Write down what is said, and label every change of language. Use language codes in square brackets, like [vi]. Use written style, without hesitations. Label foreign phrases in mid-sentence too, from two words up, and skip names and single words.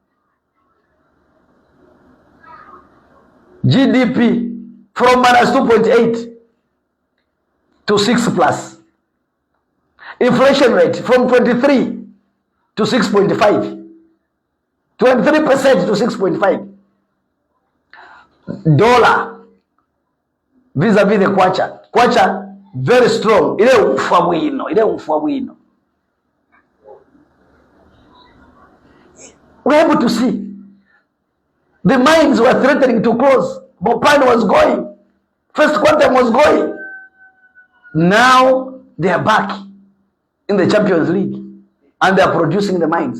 [en] GDP from minus 2.8 to 6 plus. Inflation rate from 23 to 6.5. 23% to 6.5. Dollar vis-a-vis the kwacha. Kwacha very strong. [bem] Ile umfwa wino. [en] We're able to see the mines were threatening to close. Bopan was going. First Quantum was going. Now they are back in the Champions League and they are producing the mines.